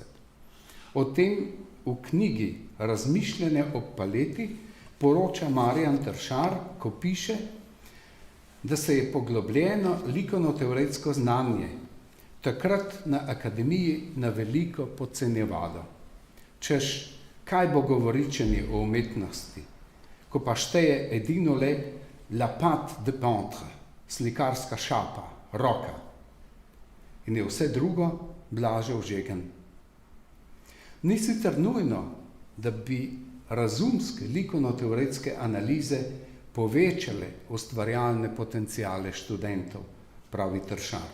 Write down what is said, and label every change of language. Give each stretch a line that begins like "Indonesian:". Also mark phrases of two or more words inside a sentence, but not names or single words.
Slovenian: O tem v knjigi Razmišljanje o paleti poroča Marjan Tršar, ko piše, da se je poglobljeno likovno-teoretsko znanje takrat na akademiji na veliko podcenjevalo. Češ, kaj bo govoričenje o umetnosti, ko pa šteje edino le
French: la patte de peintre,
Slovenian: slikarska šapa, roka, in je vse drugo blažev žegen. Ni sicer nujno, da bi razumske likovno-teoretske analize povečale ustvarjalne potenciale študentov, pravi Tršar.